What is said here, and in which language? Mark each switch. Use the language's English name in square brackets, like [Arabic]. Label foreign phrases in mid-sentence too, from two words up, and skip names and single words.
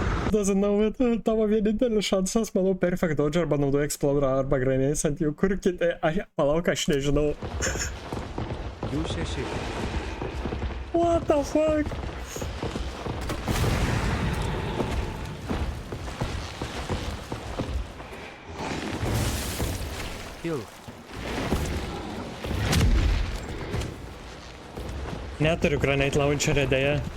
[English] doesn't know it. [Lithuanian] Tavo vienintelis šansas, manau, [English] perfect dodge [Lithuanian] arba naudoja exploder arba grenades ant jų. Kur kiti? Palauk, aš nežinau. 2-6. [English] What the fuck? Kill. [Lithuanian] Neturiu [English] grenade launcherio [Lithuanian] dėja.